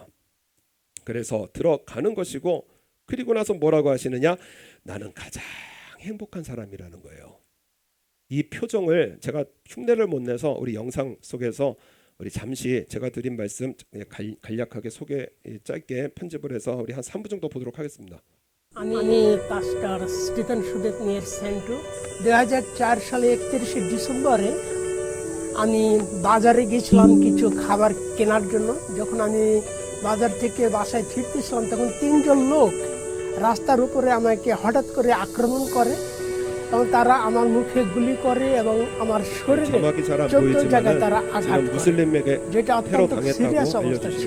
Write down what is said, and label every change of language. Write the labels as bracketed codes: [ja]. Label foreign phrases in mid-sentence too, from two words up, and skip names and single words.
[ko] 그래서 들어가는 것이고, 그리고 나서 뭐라고 하시느냐? 나는 가장 행복한 사람이라는 거예요. 이 표정을 제가 흉내를 못 내서 우리 영상 속에서 우리 잠시 제가 드린 말씀 간략하게 짧게 편집을 해서 우리 한 3분 정도 보도록 하겠습니다. [bn] আমি পাস্টার স্টিফেন সুদেব নিয়ে সেন্টু 2004 সালে 31শে ডিসেম্বরে আমি বাজারে গিয়েছিলাম কিছু খাবার কেনার জন্য। যখন আমি বাজার থেকে বাসায় ফিরতেছিলাম তখন 3 জন লোক রাস্তার উপরে আমাকে হঠাৎ করে আক্রমণ করে এবং তারা আমার মুখে গুলি করে এবং আমার শরীরে 14 জায়গায় তারা আঘাত করে, যেটা অত্যন্ত সিরিয়াস অবস্থা ছিল।